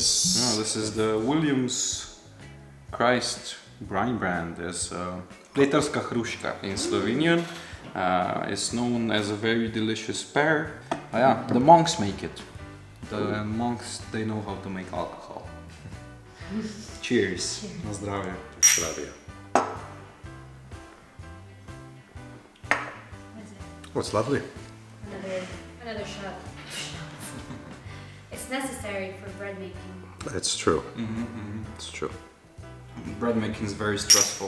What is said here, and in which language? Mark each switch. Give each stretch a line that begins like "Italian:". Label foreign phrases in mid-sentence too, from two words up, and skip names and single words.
English: No, this is the Williams Christ wine brand. It's Pleterska hruška in Slovenian. It's known as a very delicious pear. Yeah, the monks make it. The monks, they know how to make alcohol. Cheers.
Slovenian: Na zdravje. Zdravje.
English: Oh, it's lovely. Another shot. It's necessary for bread making. It's true. It's true. Bread making is very stressful.